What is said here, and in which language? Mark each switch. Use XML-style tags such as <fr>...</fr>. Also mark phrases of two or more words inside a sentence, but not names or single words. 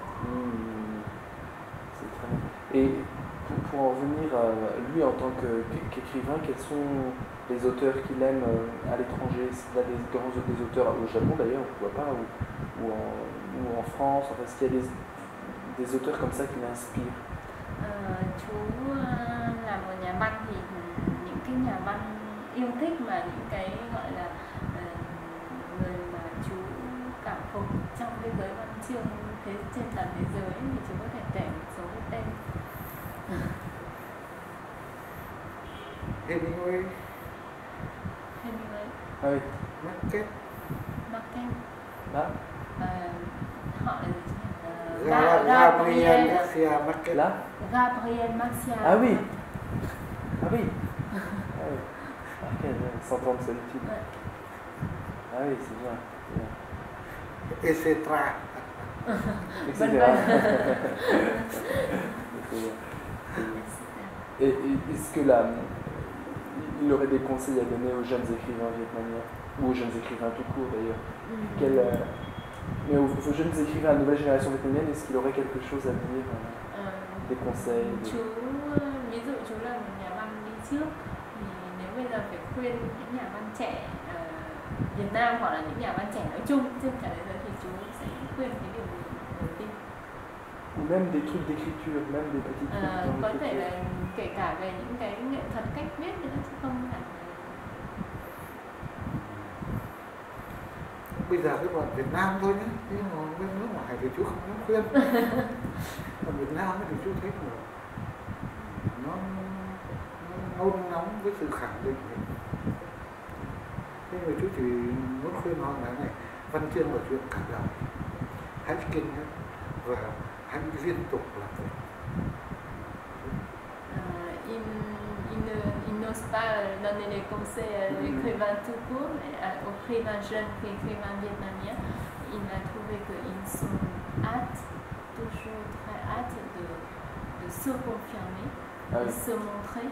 <fr>C'est très bien. Et pour en venir à lui en tant qu'écrivain, quels sont les auteurs qu'il aime à l'étranger? Est-ce qu'il a des auteurs au Japon d'ailleurs, on ne voit pas, ou en France? Enfin, est-ce qu'il y a des auteurs comme ça qui l'inspirent?</fr> <vi>Chú là một nhà văn thì những cái nhà văn yêu thích mà những cái gọi là người mà chú cảm phục trong cái giới văn chương trên toàn thế giới thì chú có thể kể một số cái tên. Hemingway.</vi> <fr>Ah oui. Marquez.</fr> <vi>Là. Họ là gì? Gabriel Garcia Marquez. Là. Gabriel Garcia.</vi> <fr>Ah oui. Ah oui. Marquez, 100 ans de solitude. Ouais. Ah oui, c'est bien. Etc. Etc. Et est-ce que il aurait des conseils à donner aux jeunes écrivains vietnamiens, ou aux jeunes écrivains tout court d'ailleurs? Mais aux jeunes écrivains à la nouvelle génération vietnamienne, est-ce qu'il aurait quelque chose à dire, des conseils?</fr> <vi>Chú ví dụ chú là một nhà văn đi trước, thì nếu bây giờ phải khuyên những nhà văn trẻ Việt Nam hoặc là những nhà văn trẻ nói chung trên cả thế giới thì chú sẽ khuyên cái điều gì đầu tiên?</vi> <fr>Ou même des trucs d'écriture, même des petits trucs.</fr> <vi>Có thể là kể cả về những cái nghệ thuật cách viết nữa chứ không hẳn. Bây giờ cái bọn Việt Nam thôi nhé, nhưng mà bên nước ngoài thì chú không dám khuyên. Còn Việt Nam thì chú thấy là nó nôn nóng với sự khẳng định. Nhưng mà chú chỉ muốn khuyên họ là này, văn chương là chuyện cả đời, hãy kiên nhẫn và hãy liên tục làm việc.</vi> <fr>Il n'ose pas donner des conseils à l'écrivain tout court, mais aux écrivains jeunes, aux écrivains vietnamiens. Il a trouvé qu'ils sont toujours très hâte de se confirmer, de se montrer.</fr>